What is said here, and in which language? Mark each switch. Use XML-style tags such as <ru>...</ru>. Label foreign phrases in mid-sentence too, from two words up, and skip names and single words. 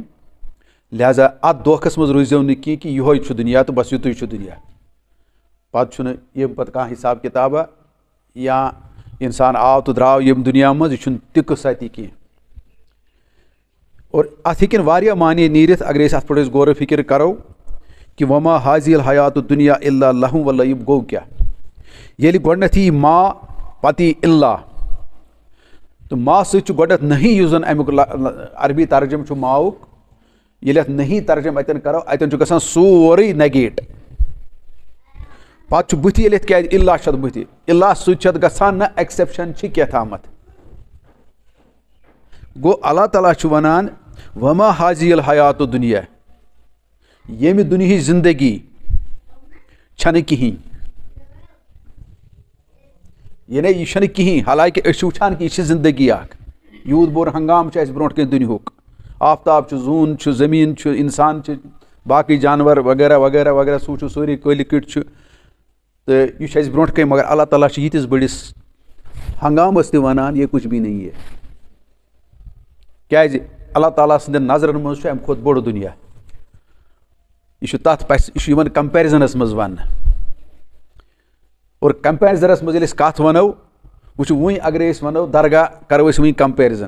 <ks>لہذا اتھ دھوکھس منٛز روٗزِو نہٕ کینٛہہ کہ یِہوے چھُ دُنیا تہٕ بس یُتُے چھُ دُنیا. پتہٕ چھُنہٕ ییٚمہِ پتہٕ کانٛہہ حساب کِتابہ یا انسان آو تہٕ درٛاو ییٚمہِ دُنیا منٛز یہِ چھُنہٕ تہِ قٕصہ تہِ کینٛہہ. اور اتھ ہیٚکن واریاہ معنے نیٖرِتھ اگر أسۍ اتھ پٮ۪ٹھ أسۍ غورو فِکر کرو کہ</ks> <ar>وما هذه الحیات الدنیا الا لہو و لعب</ar> <ks>گوٚو کیٛاہ. ییٚلہِ گۄڈنٮ۪تھ یی ما پتہٕ یی الا تہٕ ما سۭتۍ چھُ گۄڈنٮ۪تھ نہی یُس زن امیُک عربی ترجم چھُ ماوُک. ییٚلہِ اتھ نہی ترجم اتٮ۪ن کرو اتٮ۪ن چھُ گژھان سورُے نگیٹ. پتہٕ چھُ بٕتھِ ییٚلہِ اتھ کیٛازِ الا چھُ اتھ بٕتھِ الا سۭتۍ چھُ اتھ گژھان نہ ایکسیپشن چھِ کینٛہہ تھامتھ. گوٚو اللہ تعالیٰ چھُ ونان</ks> <ar>وما هذه الحیات الدنیا</ar> <ks>ییٚمہِ دُنہِچ زندگی چھنہٕ کِہیٖنۍ، یعنی یہِ چھنہٕ کِہیٖنۍ. حالانکہ أسۍ چھِ وٕچھان کہ یہِ چھِ زندگی اکھ. یوٗت بوٚڑ ہنگام چھُ اَسہِ برونٛٹھ کَنۍ دُنیہُک. آفتاب چھُ، زوٗن چھُ، زٔمیٖن چھُ، اِنسان چھُ، باقٕے جانور وغیرہ وغیرہ وغیرہ سُہ چھُ سورُے کٲلۍ کٔٹۍ چھُ تہٕ یہِ چھُ اَسہِ برونٛٹھ کَنۍ. مگر اللہ تعالیٰ چھُ ییٖتِس بٔڑِس ہنگامس تہِ ونان</ks> <ur>یہ کچھ بھی نہیں ہے.</ur> <ks>کیٛازِ اللہ تعالیٰ سٕنٛدٮ۪ن نظرن منٛز چھُ امہِ کھۄتہٕ بوٚڑ دُنیا. یہِ چھُ تتھ یہِ چھُ یِوان کمپیرزنس منٛز وننہٕ. اور کمپیرزنس منٛز ییٚلہِ أسۍ کتھ ونو وٕچھو وۄنۍ اگرے أسۍ ونو درگاہ کرو أسۍ وۄنۍ کمپیرزن.</ks>